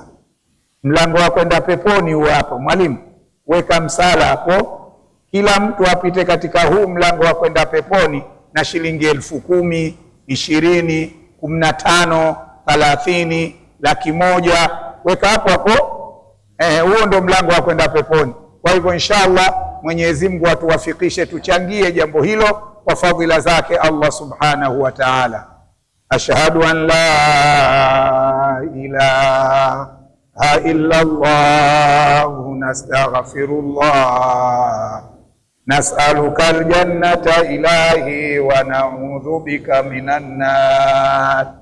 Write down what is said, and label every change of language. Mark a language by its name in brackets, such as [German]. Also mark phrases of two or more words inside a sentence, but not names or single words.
[Swahili] Mlango wa kwenda peponi huo hapo. Mwalimu, weka msala hapo, kila mtu apite katika huu mlango wa kwenda peponi na shilingi 10,000, 20, 15, 30, 100,000 weka hapo hapo. Huo ndo mlango wa kwenda peponi. Kwa hivyo inshallah, Mwenyezi Mungu atuwafikishe tuchangie jambo hilo kwa fadhila zake [Arabic] الله سبحانه وتعالى. أشهد أن لا إله إلا الله، أستغفر الله، نسألك الجنة إلهي ونعوذ بك من النار.